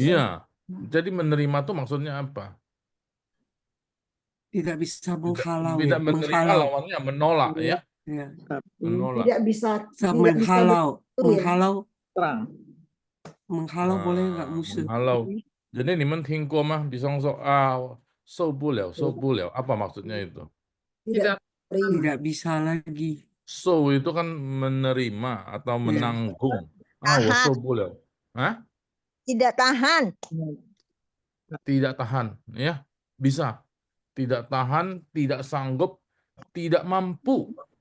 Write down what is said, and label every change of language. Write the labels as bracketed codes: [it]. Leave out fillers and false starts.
[id] Iya. Jadi menerima tuh maksudnya apa? Tidak bisa menghalau Tidak ya. menerima Menghalau. lawannya menolak, ya. Ya. Menolak. Tidak bisa Menghalau. betul ya. Menghalau. terang Menghalau boleh nggak musuh? Menghalau. [zh] Jadi 你们听过吗？比方说受不了，受不了. [id] Apa maksudnya itu? Tidak terima. Tidak bisa lagi. So itu kan menerima atau menanggung. [zh] 我受不了.Hah? [id] Tidak tahan. Tidak tahan, ya. Bisa. Tidak tahan, tidak sanggup, tidak mampu.